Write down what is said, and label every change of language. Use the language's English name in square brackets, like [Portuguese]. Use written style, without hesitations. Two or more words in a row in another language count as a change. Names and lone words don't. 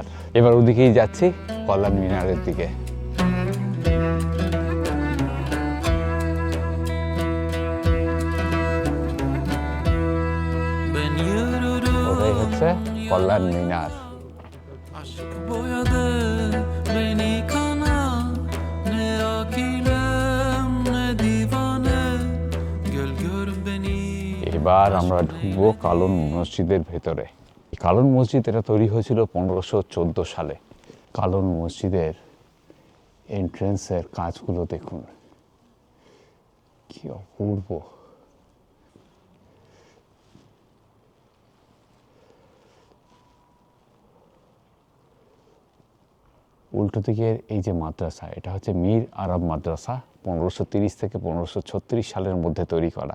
[Bangla] এবার ওদিকেই যাচ্ছি, কল্যাণ মিনারের দিকে। ওটাই হচ্ছে কল্যাণ মিনার। [Turkish] Aşk boyadı beni kana, ne akilem ne divane, gel gör beni. [Bangla] এবার আমরা ঢুকবো কালন মসজিদের ভেতরে। এই কালন মসজিদ এটা তৈরি হয়েছিল 1514 সালে। কালন মসজিদের এন্ট্রেন্সের কাজগুলো দেখুন, কি অপূর্ব। উল্টো দিকের এই যে মাদ্রাসা, এটা হচ্ছে মীর আরব মাদ্রাসা, 1530 থেকে 1536 সালের মধ্যে তৈরি করা।